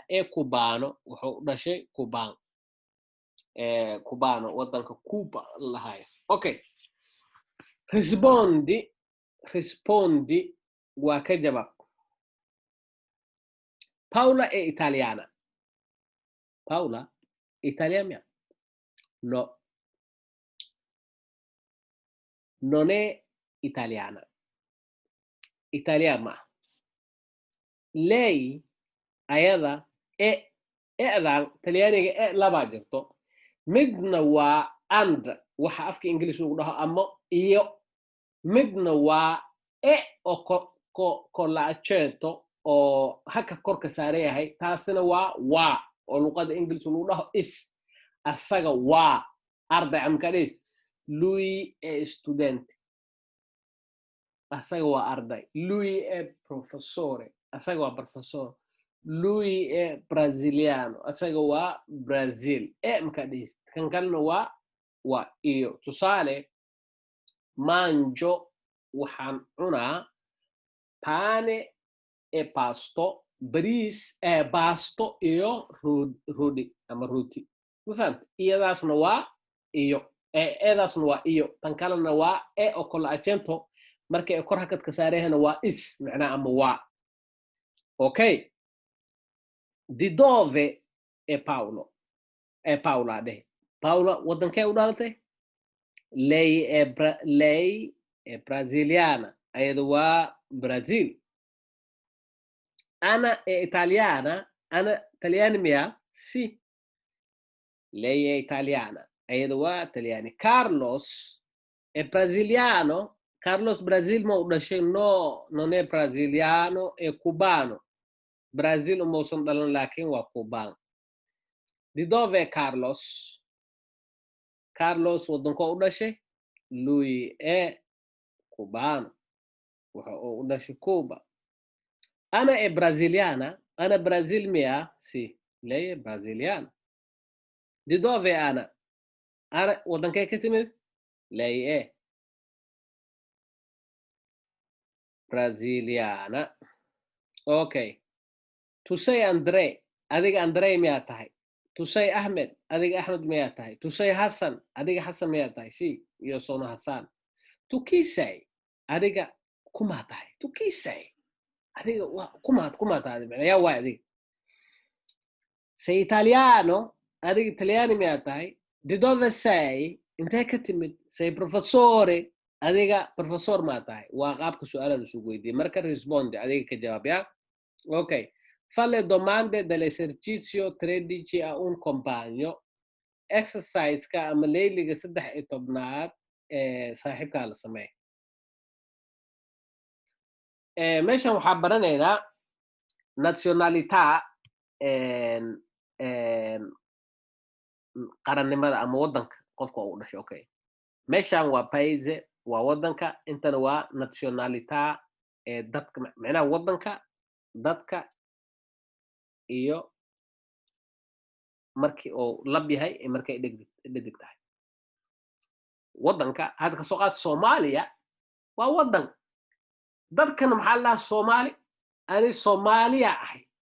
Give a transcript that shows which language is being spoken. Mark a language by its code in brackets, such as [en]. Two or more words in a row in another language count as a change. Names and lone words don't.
[it] È cubano, [so] wuxuu dhashay Cuban. Cubano, wadanka Cuba lahayo. Okay. Rispondi waa ka jawaab. [it] Paula è italiana. Paula italiana? No. Non è italiana. Italiana. [so] Lei ayada e'dan talyaaniga laba jirto. Midna waa and, waxa afka English lagu dhaho ama iyo. Midna waa oo collacento oo haka korka saaran yahay. Taasina waa oo luqadda English lagu dhaho is. Asaga waa arday amkadis. [it] Lui è studente. [so] Asaga waa arday. [it] Lui è professore. [so] Asaga waa professor. [it] Lui è brasiliano. [so] Asaga waa Brazil. Mkadis. Kan kalena waa iyo. Tusaale, mangio waxaan cunaa [it] pane e pasto, [so] basto iyo rodi ama roti. Mafahant? Iyadaasna waa iyo. Eedaasna waa iyo. Tan kalena waa oo collacento marka ay kor hakadka saarayna waa is, macnaha ama waa. [it] Okay. Di dove è Paolo? [so] È Paula dheh. Paula wadankee u dhalatay? [it] Lei è brasiliana. [so] Ayada waa Brazil. [it] Ana è italiana. [so] Ana Italiani miya? [it] Sì. Lei è italiana. [so] Ayada waa Italiani. [it] Carlos è brasiliano. [so] Carlos Brazil ma u dhashay? [it] No, non è brasiliano, è cubano. [so] Brazil umausan dhalan laakiin waa Cuban. [it] Di dove è Carlos? [so] Carlos wadankoo u dhashay? [it] lui è cubano [so] waxa uu u dhashay Cuba [it] ana è brasiliana [so] ana Brazil mia [it] sì lei è brasiliana di dove ana [so] ana wadankee ka timid [it] lei è brasiliana okay tu sei Andre [so] adiga Andre miyaa tahay [it] tu sei Ahmed [so] adiga Ahmed miyaa tahay [it] tu sei Hassan [so] adiga Hassan miyaa tahay sì [it] io sono Hassan tu chi sei [so] adiga kumaa tahay [it] tu chi sei [so] adiga kumaa tahay yaa waay adiga [it] sei italiano [so] adiga italiani miyaa tahay [it] di dove sei [so] intee ka timid [it] sei professore [so] adiga professor maa tahay waa qaabka su-aalaha laisugu weydiiyey marka rispondi adiga ka jawaab yaa okay [it] fa le domande dell'esercizio 13 a un compagno [so] exercise-ka ama layliga 13 ee saaxiibkaa la sameey meeshan waxaa baranaynaa nationalita qarannimada ama wadanka qofka uu dhashay okay meeshan waa paise waa wadanka intana waa nationalita dadka macnaha wadanka dadka iyo markii uu lab yahay iyo markay dhedig tahay wadanka hadda ka soo qaad Soomaaliya waa wadan dadkana maxaa la dhahaa Soomaali ani Soomaaliya ahay